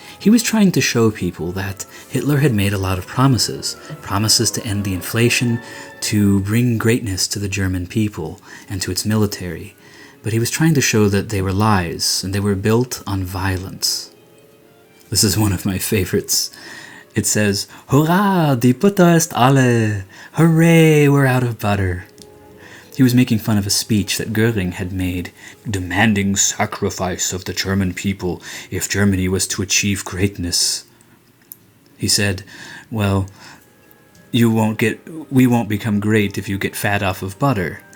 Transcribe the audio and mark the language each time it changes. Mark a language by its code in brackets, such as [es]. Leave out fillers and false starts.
[en] He was trying to show people that Hitler had made a lot of promises to end the inflation, to bring greatness to the German people and to its military. But he was trying to show that they were lies, and they were built on violence. This is one of my favorites. It says, [de] "Hurrah, die Butter ist alle! [en] Hooray, we're out of butter!" He was making fun of a speech that Goering had made, demanding sacrifice of the German people if Germany was to achieve greatness. He said, well, we won't become great if you get fat off of butter.